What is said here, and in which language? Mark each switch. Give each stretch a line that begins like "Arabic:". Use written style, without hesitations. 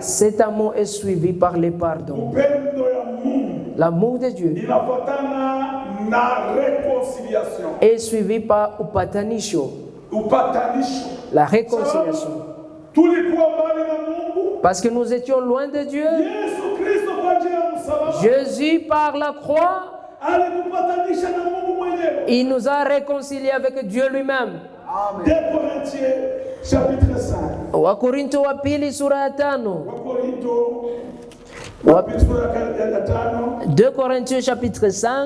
French: cet amour est suivi par les pardons.
Swahili: Upendo ya Mungu
French: L'amour de Dieu
Swahili: inafuatana na reconciliation.
French: est suivi par upatanisho,
Swahili: Upatanisho.
French: la réconciliation.
Swahili: Tulikuwa mbali na Mungu.
French: Parce que nous étions loin de Dieu.
Swahili: Yesu Kristo kwa njia ya msalaba
French: Jésus, par la croix,
Swahili: alitupatanisha na Mungu mwenyewe.
French: il nous a réconciliés avec Dieu lui-même. 2 Corinthiens chapitre 5.
Swahili: Wakorintho wa pili sura ya 5. Wakorinto wa pili sura ya 5.
French: 2 Corinthiens chapitre 5,